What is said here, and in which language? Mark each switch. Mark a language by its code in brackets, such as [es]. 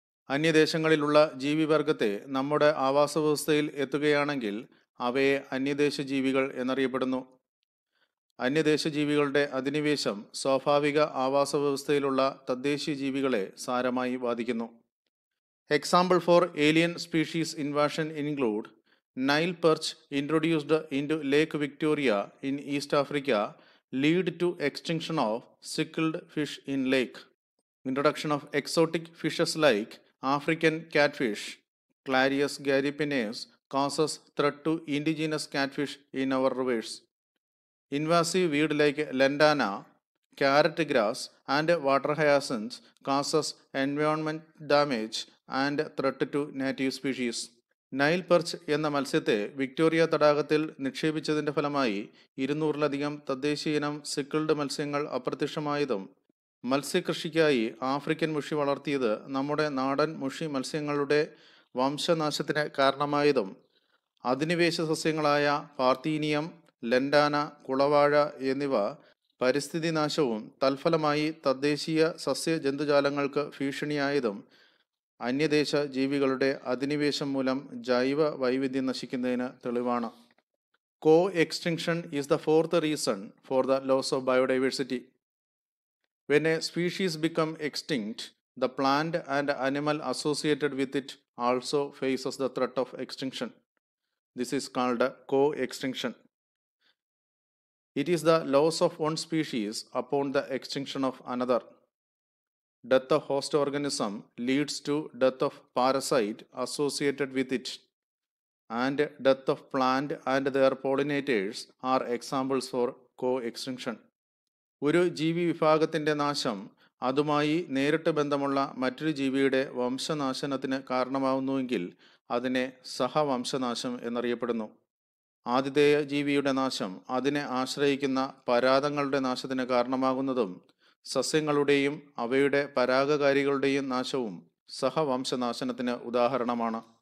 [ml] അന്യദേശങ്ങളിലുള്ള ജീവിവർഗത്തെ നമ്മുടെ ആവാസവ്യവസ്ഥയിൽ എത്തുകയാണെങ്കിൽ അവയെ അന്യദേശ ജീവികൾ എന്നറിയപ്പെടുന്നു. അന്യദേശ ജീവികളുടെ അധിനിവേശം സ്വാഭാവിക ആവാസവ്യവസ്ഥയിലുള്ള തദ്ദേശീയ ജീവികളെ സാരമായി ബാധിക്കുന്നു. [en] Example for alien species invasion include Nile perch introduced into Lake Victoria in East Africa lead to extinction of sickled fish in lake. Introduction of exotic fishes like African catfish, Clarius gariepinus, causes threat to indigenous catfish in our rivers. Invasive weed like lantana, carrot grass, and water hyacinth causes environment damage and threat to native species. [ml] Nile perch എന്ന മത്സ്യത്തെ Victoria തടാകത്തിൽ നിക്ഷേപിച്ചതിൻ്റെ ഫലമായി 200-ലധികം തദ്ദേശീയ ഇനം sickled മത്സ്യങ്ങൾ അപ്രത്യക്ഷമായതും മത്സ്യകൃഷിക്കായി African മുഷി വളർത്തിയത് നമ്മുടെ നാടൻ മുഷി മത്സ്യങ്ങളുടെ വംശനാശത്തിന് കാരണമായതും അധിനിവേശ സസ്യങ്ങളായ പാർത്തീനിയം, ലെൻഡാന, കുളവാഴ എന്നിവ പരിസ്ഥിതി നാശവും തൽഫലമായി തദ്ദേശീയ സസ്യജന്തുജാലങ്ങൾക്ക് ഭീഷണിയായതും അന്യദേശ ജീവികളുടെ അധിനിവേശം മൂലം ജൈവ വൈവിധ്യം നശിക്കുന്നതിന് തെളിവാണ്. [en] Co-extinction is the fourth reason for the loss of biodiversity. When a species becomes extinct, the plant and animal associated with it also faces the threat of extinction. This is called co-extinction. It is the loss of one species upon the extinction of another. Death of host organism leads to death of parasite associated with it, and death of plant and their pollinators are examples for co-extinction. [ml] ഒരു ജീവി വിഭാഗത്തിൻ്റെ നാശം അതുമായി നേരിട്ട് ബന്ധമുള്ള മറ്റൊരു ജീവിയുടെ വംശനാശനത്തിന് കാരണമാവുന്നുവെങ്കിൽ അതിനെ സഹവംശനാശം എന്നറിയപ്പെടുന്നു. ആതിഥേയ ജീവിയുടെ നാശം അതിനെ ആശ്രയിക്കുന്ന പരാദങ്ങളുടെ നാശത്തിന് കാരണമാകുന്നതും സസ്യങ്ങളുടെയും അവയുടെ പരാഗകാരികളുടെയും നാശവും സഹവംശനാശനത്തിന് ഉദാഹരണമാണ്.